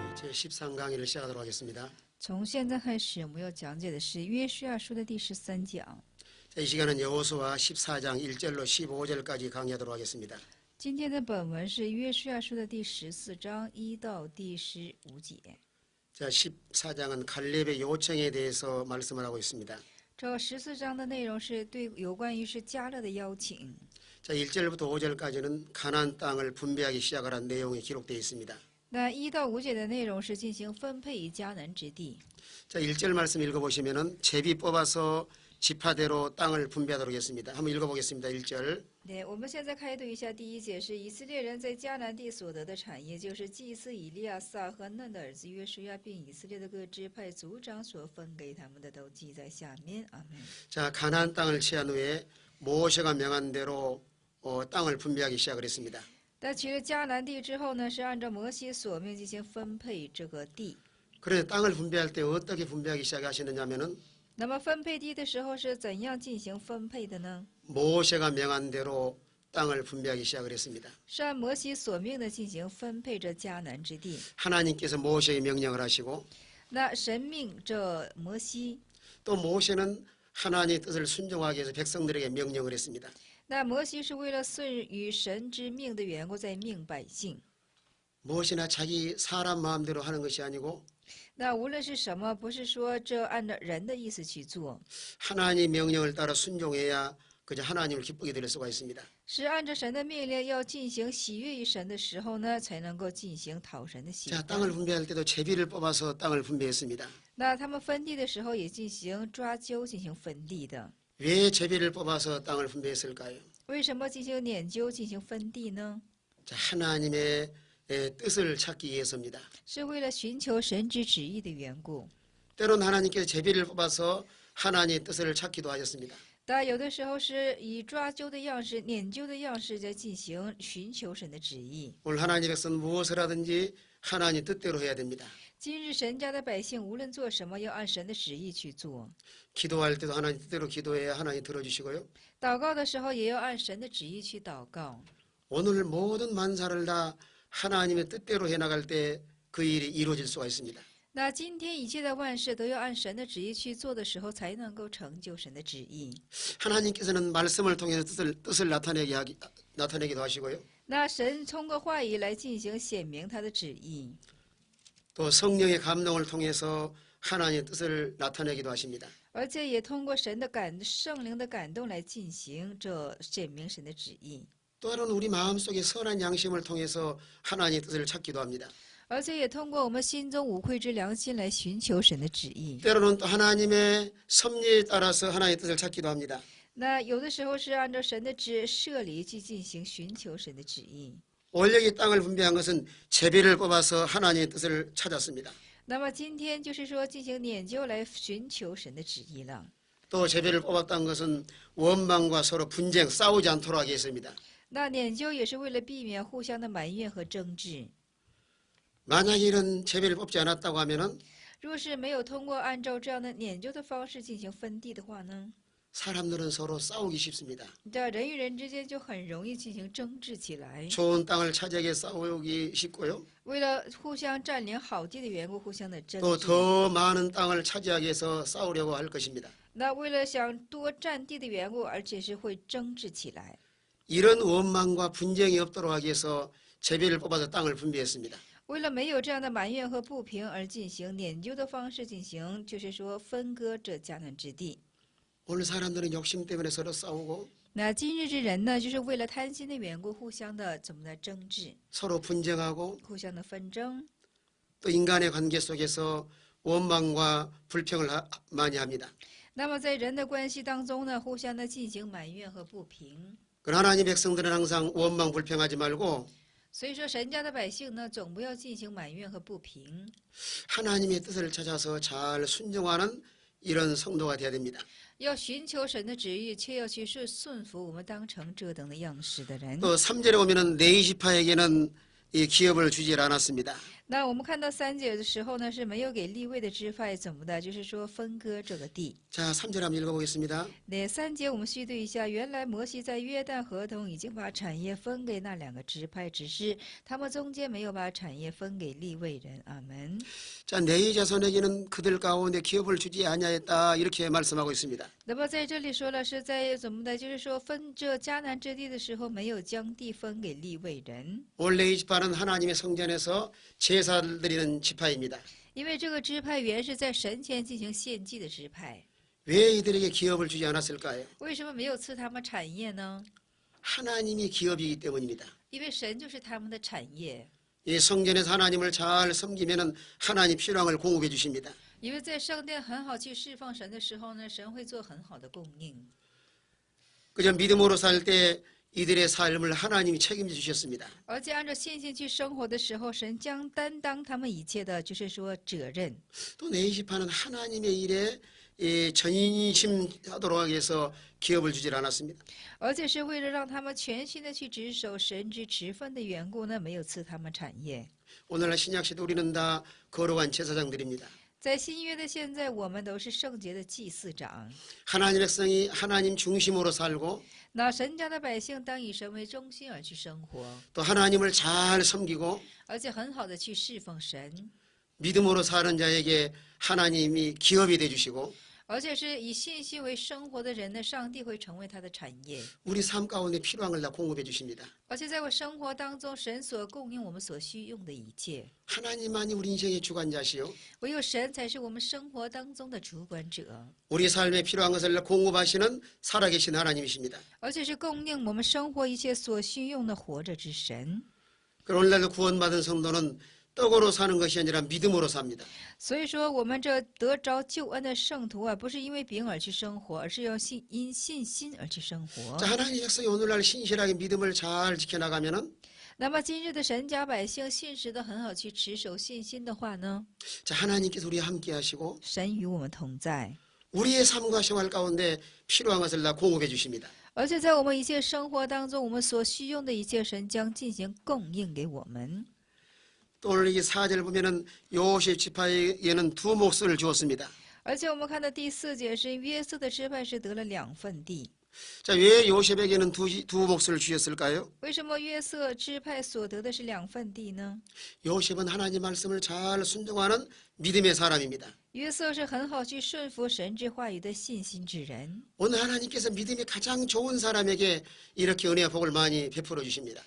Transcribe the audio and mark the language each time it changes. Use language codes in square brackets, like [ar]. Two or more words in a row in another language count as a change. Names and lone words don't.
[ko] 13강의를 시작하도록 하겠습니다. [zh] 从现在开始，我们要讲解的是约书亚书的第13讲。 [ko] 이 시간은 여호수아 14장 1절로 15절까지 강의하도록 하겠습니다. [zh] 今天的本文是约书亚书的第14章1到第15节。 [ko] 자, 14장은 갈렙의 요청에 대해서 말씀을 하고 있습니다. [zh] 这14章的内容是对有关于是迦勒的邀请。 [ko] 자, 1절부터 5절까지는 가나안 땅을 분배하기 시작하라는 내용이 기록되어 있습니다. [zh] 那1到5节的内容是进行分配于迦南之地。 [ko] 자, 1절 말씀 읽어보시면은 제비 뽑아서 지파대로 땅을 분배하도록 했습니다. 한번 읽어보겠습니다. 1절. [zh] 对，我们现在开读一下第1节，是以色列人在迦南地所得的产业，就是祭司以利亚撒和嫩的儿子约书亚，并以色列的各支派族长所分给他们的，都记在下面。阿门。 [ko] 자, 가나안 땅을 취한 후에 모세가 명한 대로 땅을 분배하기 시작을 했습니다. [zh] 但取了迦南地之后呢，是按照摩西所命进行分配这个地。 [ko] 그런데 땅을 분배할 때 어떻게 분배하기 시작하시느냐면은 [zh] 那么分配地的时候是怎样进行分配的呢？ [ko] 모세가 명한 대로 땅을 분배하기 시작을 했습니다. [zh] 是按摩西所命的进行分配这迦南之地。 [ko] 하나님께서 모세에게 명령을 하시고 [zh] 那神命这摩西， [ko] 또 모세는 하나님의 뜻을 순종하기 위해서 백성들에게 명령을 했습니다. [zh] 那摩西是为了顺与神之命的缘故，在命百姓。 [ko] 무엇이나 자기 사람 마음대로 하는 것이 아니고 [zh] 那无论是什么，不是说这按照人的意思去做， [ko] 하나님의 명령을 따라 순종해야 그저 하나님을 기쁘게 드릴 수가 있습니다. [zh] 是按照神的命令要进行喜悦于神的时候呢，才能够进行讨神的喜 [ko] 자, [zh] 欢。 [ko] 땅을 분배할 때도 제비를 뽑아서 땅을 분배했습니다. [zh] 那他们分地的时候也进行抓阄进行分地的。 [ko] 왜 제비를 뽑아서 땅을 분배했을까요? [zh] 为什么进行撵阄进行分地呢？ [ko] 자, 하나님의 뜻을 찾기 위해서입니다. [zh] 是为了寻求神之旨意的缘故。 [ko] 때론 하나님께서 제비를 뽑아서 하나님의 뜻을 찾기도 하셨습니다. [zh] 但有的时候是以抓阄的样式、撵阄的样式在进行寻求神的旨意。 [ko] 오늘 하나님의 백성은 무엇을 하든지 하나님 뜻대로 해야 됩니다. [zh] 今日神家的百姓无论做什么，要按神的旨意去做。 [ko] 기도할 때도 하나님 뜻대로 기도해야 하나님 들어주시고요. [zh] 祷告的时候也要按神的旨意去祷告。 [ko] 오늘 모든 만사를 다 하나님의 뜻대로 해나갈 때 그 일이 이루어질 수가 있습니다. [zh] 那今天一切的万事都要按神的旨意去做的时候，才能够成就神的旨意。 [ko] 하나님께서는 말씀을 통해서 뜻을 나타내기도 하시고요. [zh] 那神通过话语来进行显明他的旨意， [ko] 또 성령의 감동을 통해서 하나님의 뜻을 나타내기도 하십니다. [zh] 而且也通过圣灵的感动来进行这显明神的旨意。 [ko] 또한 우리 마음속에 선한 양심을 통해서 하나님의 뜻을 찾기도 합니다. [zh] 而且也通过我们心中无愧之良心来寻求神的旨意。 [ko] 때로는 또 하나님의 섭리에 따라서 하나님의 뜻을 찾기도 합니다. [zh] 那有的时候是按照神的设立去进行寻求神的旨意。 [ko] 원래 땅을 분배한 것은 제비를 뽑아서 하나님의 뜻을 찾았습니다. [zh] 那么今天就是说进行研究来寻求神的旨意了。 [ko] 또 제비를 뽑았다는 것은 원망과 서로 분쟁, 싸우지 않도록 하기 위해서입니다. [zh] 那研究也是为了避免互相的埋怨和争执。 [ko] 만약 이런 제비를 뽑지 않았다고 하면은 [zh] 若是没有通过按照这样的研究的方式进行分地的话呢， [ko] 사람들은 서로 싸우기 쉽습니다. [zh] 这人与人之间就很容易进行争执起来。 [ko] 좋은 땅을 차지하기 위해 싸우기 쉽고요. [zh] 为了互相占领好地的缘故，互相的争 [ko] 또 [zh] 执。 [ko] 더 많은 땅을 차지하기 위해서 싸우려고 할 것입니다. [zh] 那为了想多占地的缘故，而且是会争执起来。 [ko] 이런 원망과 분쟁이 없도록 하기 위해서 제비를 뽑아서 땅을 분배했습니다. [zh] 为了没有这样的埋怨和不平而进行研究的方式进行，就是说分割这迦南之地。 [ko] 오늘 사람들은 욕심 때문에 서로 싸우고 [zh] 那今日之人呢，就是为了贪心的缘故，互相的怎么的争执， [ko] 서로 분쟁하고 [zh] 互相的纷争。 [ko] 또 인간의 관계 속에서 원망과 불평을 많이 합니다. [zh] 那么在人的关系当中呢，互相的进行埋怨和不平。 [ko] 그러나 하나님 백성들은 항상 원망 불평하지 말고 [zh] 所以说，神家的百姓呢，总不要进行埋怨和不平， [ko] 하나님의 뜻을 찾아서 잘 순종하는 이런 성도가 되어야 됩니다. [zh] 要寻求神的旨意，却要去顺服我们当成这等的样式的人。 [ko] 또 3절에 보면은 네이시파에게는 이 기업을 주지 않았습니다. [zh] 那我们看到3节的时候呢，是没有给利未的支派怎么的，就是说分割这个地。 [ko] 자, 3절 한번 읽어보겠습니다. [zh] 那3节我们细读一下，原来摩西在约旦河东已经把产业分给那2个支派，只是他们中间没有把产业分给利未人。阿门。 [ko] 자, 내 자손에게는 그들 가운데 기업을 주지 아니하였다 이렇게 말씀하고 있습니다. [zh] 那么在这里说了是在怎么的，就是说分这迦南之地的时候，没有将地分给利未人， [ko] 원래 이 지파는 하나님의 성전에서 제사를 드리는 지파입니다. [zh] 因为这个支派原是在神前进行献祭的支派。 [ko] 왜 이들에게 기업을 주지 않았을까요? [zh] 为什么没有赐他们产业呢？ [ko] 하나님이 기업이기 때문입니다. [zh] 因为神就是他们的产业。 [ko] 이 성전에서 하나님을 잘 섬기면 하나님 필요한 걸 공급해 주십니다. [zh] 因为在圣殿很好去侍奉神的时候呢，神会做很好的供应。 [ko] 그저 믿음으로 살 때 이들의 삶을 하나님이 책임져 주셨습니다. [zh] 而且按照信心去生活的时候，神将担当他们一切的，就是说责任。 [ko] 또 네이시파는 하나님의 일에 전심하도록 하기 위해서 기업을 주질 않았습니다. [zh] 而且是为了让他们全心的去执守神之职分的缘故呢，没有赐他们产业。 [ko] 오늘날 신약시대 우리는 다 거룩한 제사장들입니다. [zh] 在新约的现在，我们都是圣洁的祭司长。 [ko] 하나님 백성이 하나님 중심으로 살고 [zh] 那神家的百姓当以神为中心而去生活， [ko] 또 하나님을 잘 섬기고 [zh] 而且很好的去侍奉神， [ko] 믿음으로 사는 자에게 하나님이 기업이 되주시고 [zh] 而且是以信心为生活的人呢，上帝会成为他的产业。 [ko] 우리 삶 가운데 필요한 걸 다 공급해 주십니다. [zh] 而且在我生活当中，神所供应我们所需用的一切， [ko] 하나님만이 우리 인생의 주관자시요 [zh] 唯有神才是我们生活当中的主管者， [ko] 우리 삶에 필요한 것을 공급하시는 살아계신 하나님이십니다. [zh] 而且是供应我们生活一切所需用的活着之神。 [ko] 그럼 오늘날도 구원받은 성도는 떡으로 사는 것이 아니라 믿음으로 삽니다. [zh] 所以说，我们这得着救恩的圣徒啊，不是因为饼而去生活，而是要因信心而去生活。 [ko] 자, 하나님 백성이 오늘날 신실하게 믿음을 잘 지켜나가면은 [zh] 那么今日的神家百姓信实的很好去持守信心的话呢， [ko] 자, 하나님께서 우리와 함께 하시고 [zh] 神与我们同在， [ko] 우리의 삶과 생활 가운데 필요한 것을 다 공급해 주십니다. [zh] 而且在我们一切生活当中，我们所需用的一切，神将进行供应给我们。 [ko] 또 오늘 이 4절 보면은 요셉 지파에게는 2 몫을 주었습니다. [zh] 而且我们看到第4节是约瑟的支派是得了2份地。 [ko] 자, 왜 요셉에게는 2 몫을 주셨을까요? [zh] 为什么约瑟支派所得的是2份地呢？ [ko] 요셉은 하나님 말씀을 잘 순종하는 믿음의 사람입니다. [zh] 约瑟是很好去顺服神之话语的信心之人。 [ko] 오늘 하나님께서 믿음이 가장 좋은 사람에게 이렇게 은혜와 복을 많이 베풀어 주십니다.